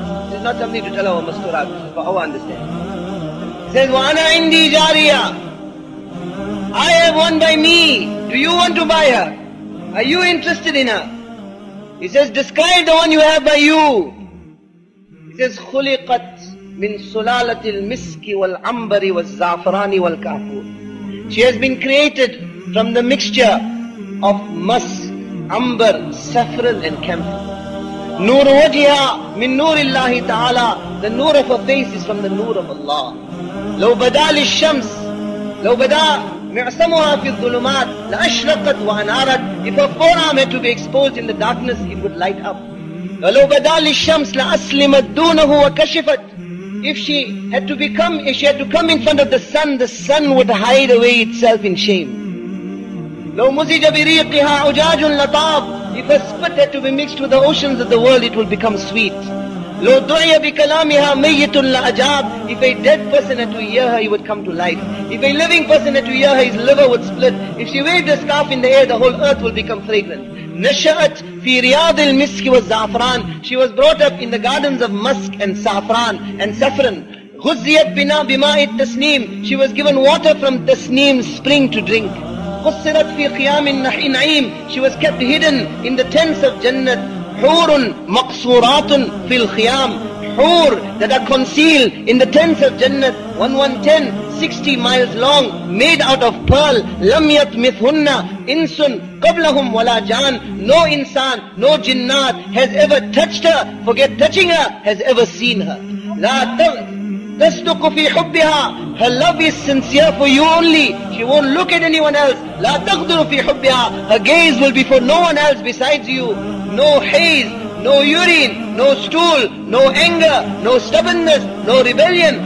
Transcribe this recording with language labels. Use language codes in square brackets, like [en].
[en] This is not something to tell our masturat, for our understanding. It says, [ar] wa ana indi jariya. [en] I have one by me. Do you want to buy her? Are you interested in her? He says, describe the one you have by you. [ar] He says, خُلِقَتْ مِنْ سُلَالَةِ الْمِسْكِ وَالْعَمْبَرِ وَالزَّعْفَرَانِ وَالْكَافُورِ. [en] She has been created from the mixture of musk, amber, saffron and camphor. [ar] Nur wajha min nur Allahi ta'ala. [en] The nur of her face is from the nur of Allah. [ar] لو بدا للشمس لو بدا معصمها في الظلمات لأشرقت وأنارت. [en] If her forearm had to be exposed in the darkness, it would light up. [ar] ولو بدا للشمس لأسلمت دونه وكشفت. [en] If she had to come in front of the sun would hide away itself in shame. [ar] لو مزج بريقها أجاج لطاب. [en] If her spit had to be mixed with the oceans of the world, it will become sweet. [ar] لو دعي بكلامها ميت لأجاب. [en] If a dead person had to hear her, he would come to life. If a living person had to hear her, his liver would split. If she waved a scarf in the air, the whole earth will become fragrant. [ar] نشأت في رياض المسك والزعفران. [en] She was brought up in the gardens of musk and saffron and saffron. [ar] غزيت بماء التسنيم. [en] She was given water from Tasneem spring to drink. [ar] قصرت في خيام النعيم. [en] She was kept hidden in the tents of Jannat. [ar] حور مقصورات في الخيام. [en] Hur that are concealed in the tents of Jannat. 1110, 60 miles long, made out of pearl. [ar] لم يطمثهن إنس قبلهم ولا جان. [en] No insan, no jinnat has ever touched her. Forget touching her, has ever seen her. [ar] لا تصدق في حبها. [en] Her love is sincere for you only. She won't look at anyone else. [ar] لا تغدر في حبها. [en] Her gaze will be for no one else besides you. No haze, no urine, no stool, no anger, no stubbornness, no rebellion.